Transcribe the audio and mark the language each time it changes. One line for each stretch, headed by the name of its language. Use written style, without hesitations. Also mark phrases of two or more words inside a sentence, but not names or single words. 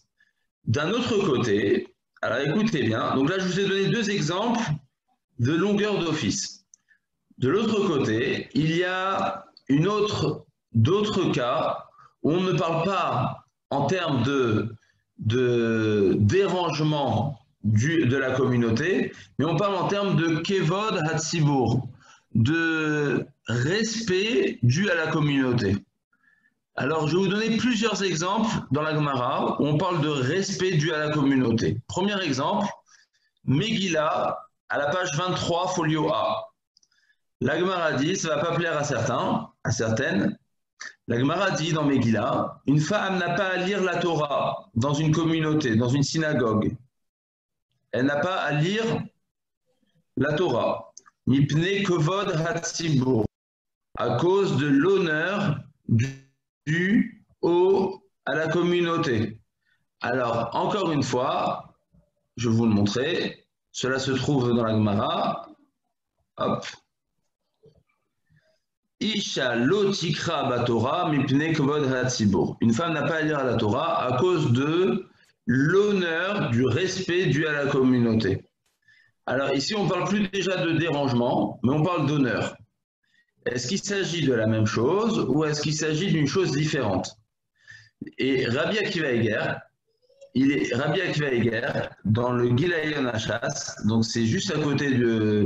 French: D'un autre côté, alors écoutez bien, donc là je vous ai donné deux exemples de longueur d'office. De l'autre côté, il y a d'autres cas où on ne parle pas en termes de dérangement de la communauté, mais on parle en termes de
Hebrew: כבוד הציבור,
French: de respect dû à la communauté. Alors, je vais vous donner plusieurs exemples dans la Gemara où on parle de respect dû à la communauté. Premier exemple, Megillah, à la page 23, folio A. La Gemara dit, ça ne va pas plaire à certaines. La Gemara dit dans Megillah, une femme n'a pas à lire la Torah dans une communauté, dans une synagogue. Elle n'a pas à lire la Torah.
Hebrew: מפני כבוד הציבור,
French: à cause de l'honneur dû à la communauté. Alors, encore une fois, je vais vous le montrer. Cela se trouve dans la Gemara. Hop.
Hebrew: אשה לא תקרא בתורה מפני כבוד הציבור.
French: Une femme n'a pas à lire la Torah à cause de l'honneur, du respect dû à la communauté. Alors ici, on ne parle plus déjà de dérangement, mais on parle d'honneur. Est-ce qu'il s'agit de la même chose ou est-ce qu'il s'agit d'une chose différente? Et Rabbi Akiva Eger, dans le Gilayon Hachas, donc c'est juste à côté de...